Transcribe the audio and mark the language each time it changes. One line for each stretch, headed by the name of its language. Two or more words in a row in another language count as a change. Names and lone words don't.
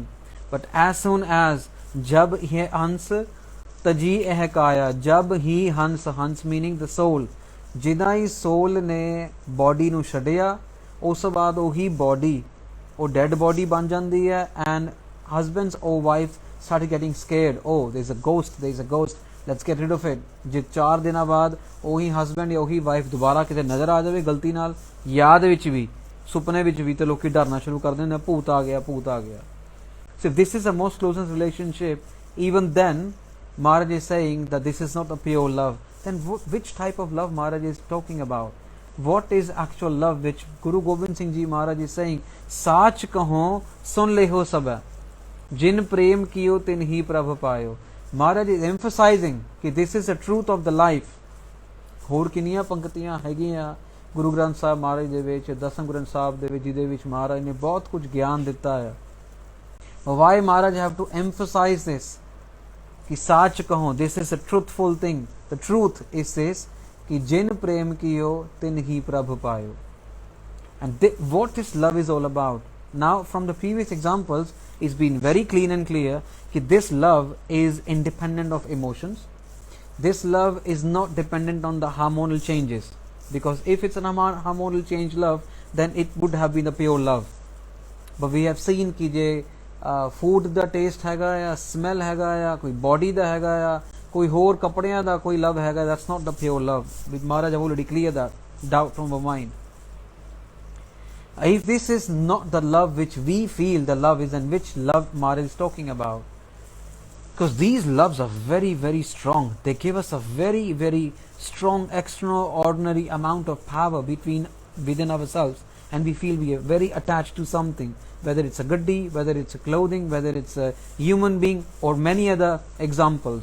English: But as soon as
Punjabi: ਜਬ ਹੀ ਹੰਸ ਤਜੀ ਇਹ ਕਾਇਆ, ਜਬ ਹੀ ਹੰਸ
English: meaning the soul,
Punjabi: ਜਿੱਦਾਂ soul ਨੇ body ਨੂੰ ਛੱਡਿਆ, ਉਸ ਤੋ ਬਾਅਦ ਓਹੀ
English: body or dead body
Punjabi: ਬਣ ਜਾਂਦੀ ਹੈ,
English: and husbands or wives started getting scared. Oh, there's a ghost, let's get rid of it.
Punjabi: ਜੇ 4 ਦਿਨਾ ਬਾਦ ਉਹੀ husband या ਉਹੀ wife ਦੁਬਾਰਾ ਕਿਤੇ ਨਜ਼ਰ ਆ ਜਾਵੇ ਗਲਤੀ ਨਾਲ, ਯਾਦ ਵਿੱਚ ਵੀ, ਸੁਪਨੇ ਵਿੱਚ ਵੀ, ਤੇ ਲੋਕੀ ਡਰਨਾ ਸ਼ੁਰੂ ਕਰ ਦਿੰਦੇ ਨੇ, ਭੂਤ ਆ ਗਿਆ, ਭੂਤ ਆ ਗਿਆ.
English: So if this is the most closest relationship, even then Maharaj is saying that this is not a pure love. Then which type of love Maharaj is talking about? What is actual love which Guru Gobind Singh Ji Maharaj is saying?
Punjabi: ਸਾਚ ਕਹੋ ਸੁਨ ਲੇਹੁ ਸਭ, ਜਿਨ ਪ੍ਰੇਮ ਕੀਓ ਤਿਨ ਹੀ ਪ੍ਰਭ ਪਾਇਓ.
English: Maharaj is emphasizing that this is the truth of the life.
Punjabi: ਹੋਰ ਕਿੰਨੀਆਂ ਪੰਕਤੀਆਂ ਹੈਗੀਆਂ ਗੁਰੂ ਗ੍ਰੰਥ ਸਾਹਿਬ ਮਹਾਰਾਜ ਦੇ ਵਿੱਚ, ਦਸਮ ਗ੍ਰੰਥ ਸਾਹਿਬ ਦੇ ਵਿੱਚ, ਜਿਹਦੇ ਵਿੱਚ ਮਹਾਰਾਜ ਨੇ ਬਹੁਤ ਕੁਝ ਗਿਆਨ ਦਿੱਤਾ ਹੈ.
English: Why Maharaj have to emphasize this?
Punjabi: ਕਿ ਸਾਚ ਕਹੋ,
English: this is a truthful thing. The truth is this,
Punjabi: ਕਿ ਜਿਨ ਪ੍ਰੇਮ ਕੀਓ ਤਿਨ ਹੀ ਪ੍ਰਭ ਪਾਇਓ.
English: And what this love is all about. Now from the previous examples, it's been very clean and clear that this love is independent of emotions. This love is not dependent on the hormonal changes, because if it's an hormonal change love, then it would have been a pure love. But we have seen
Punjabi: ਕਿ ਜੇ food ਦਾ taste ਹੈਗਾ ਯਾ smell ਹੈਗਾ ਯਾ ਕੋਈ body ਦਾ ਹੈਗਾ ਯਾ ਕੋਈ ਹੋਰ ਕੱਪੜਿਆਂ ਦਾ ਕੋਈ love ਹੈਗਾ,
English: that's not the pure love. Which Maharaj have already cleared that doubt from our mind. If this is not the love which we feel the love is, and which love Maharaj is talking about, because these loves are very, very strong. They give us a very, very strong, extraordinary amount of power within ourselves, and we feel we are very attached to something, whether it's a gaddi, whether it's a clothing, whether it's a human being, or many other examples.